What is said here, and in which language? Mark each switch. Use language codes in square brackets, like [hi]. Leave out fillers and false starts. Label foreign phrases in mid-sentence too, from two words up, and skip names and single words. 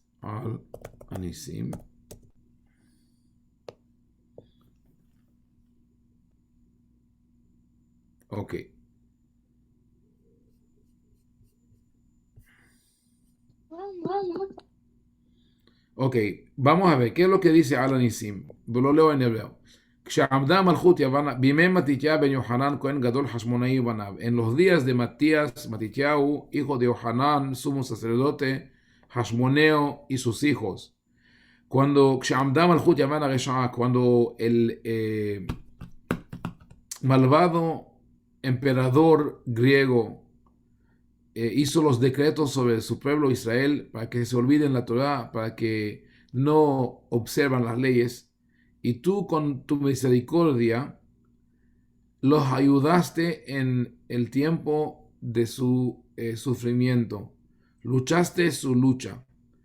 [es] Al-Anisim. Ok. Ok, vamos a ver, ¿qué es lo que dice Al-Anisim? Lo leo en hebreo. [he] כשעמדה מלכות יוון, בימי מתתיהו בן יוחנן כהן גדול חשמונאי ובניו, [es] en los días de Matías, Matitiao, hijo de Yohanan, sumo sacerdote, Hashmoneo y sus hijos. [he] כשעמדה מלכות יוון הרשעה, [es] cuando el malvado emperador griego hizo los decretos sobre su pueblo Israel para que se olviden la Torá, para que no observan las leyes, y tú con tu misericordia los ayudaste en el tiempo de su sufrimiento, luchaste su lucha.